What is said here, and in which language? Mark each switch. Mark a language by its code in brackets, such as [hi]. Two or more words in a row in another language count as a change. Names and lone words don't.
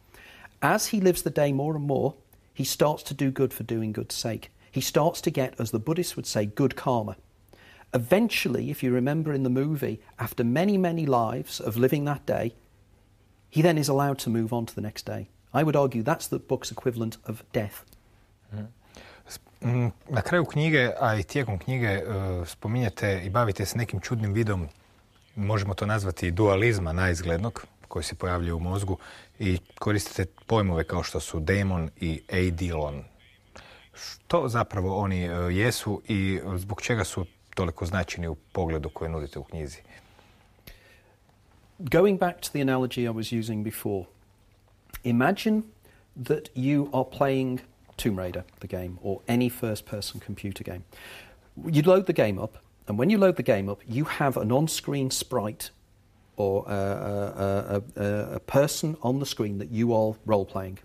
[en] As he lives the day more and more, he starts to do good for doing good's sake. He starts to get, as the Buddhists would say, good karma. Eventually, if you remember in the movie, after many, many lives of living that day, he then is allowed to move on to the next day. I would argue that's the book's equivalent of death. [hr] Na kraju knjige, a i tijekom knjige, spominjete i bavite se nekim čudnim vidom, možemo to nazvati dualizma naizglednog, koji se pojavljuje u mozgu, i koristite pojmove kao što su demon i eidolon. Što zapravo oni jesu i zbog čega su toliko značajni u pogledu koji nudite u knjizi? [en] Going back to the analogy I was using before, imagine that you are playing Tomb Raider, the game, or any first-person computer game. You load the game up, and when you load the game up, you have an on-screen sprite or a person on the screen that you are role-playing.